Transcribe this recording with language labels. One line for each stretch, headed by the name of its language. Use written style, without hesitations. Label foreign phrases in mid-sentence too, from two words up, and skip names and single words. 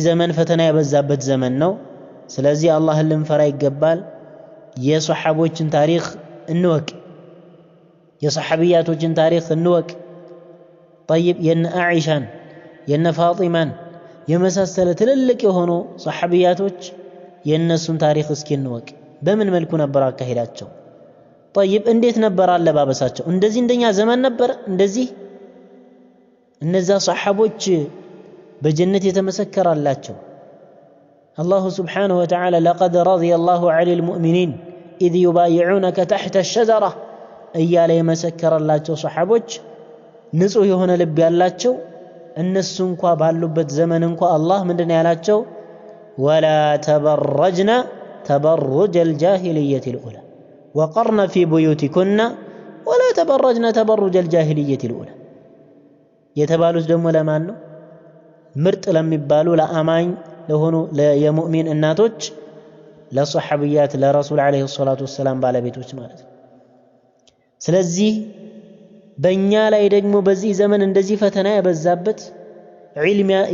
Amharic: ዘመን ፈተና የበዛበት ዘመን ነው ስለዚህ አላህን ልንፈራ ይገባል የሷሐቦችን ታሪክ እንወቅ የሷሐቢያቶችን ታሪክ እንወቅ طيب የነ አኢሻን የነ ፋጢማን የመሳሰለ ትልልቅ የሆኑ ሷሐቢያቶች የነሱን ታሪክ እስኪ እንወቅ በምን መልኩ ነበር አካሄዳቸው طيب እንዴት ነበር አለባበሳቸው እንደዚህ እንደኛ ዘመን ነበር እንደዚህ እነዛ ሷሐቦች በጀነት የተመሰከረላቸው
Arabic: الله سبحانه وتعالى لقد رضي الله عن المؤمنين إذ يبايعونك تحت الشجرة
Amharic: እያለ የመሰከረላቸው ሷሐቦች ንጹህ የሆነ ልብ ያላቸው እነሱ እንኳን ባሉበት ዘመን እንኳን አላህ ምንድነው ያላቸው
Arabic: ولا تبرجنا تبرج الجاهلية الأولى وقرن في بيوتكن ولا تبرجنا تبرج الجاهلية الأولى
Amharic: የተባሉት ደግሞ ለማን ነው ምርጥ ለሚባሉ ለአማኝ ለሆኑ የሙእሚን እናቶች ለሷሐቢያት ለረሱል
Arabic: عليه الصلاة والسلام
Amharic: ባለቤቶች ማለት ነው ስለዚህ በእኛ ላይ ደግሞ በዚህ ዘመን እንደዚህ ፈተና የበዛበት ዒልም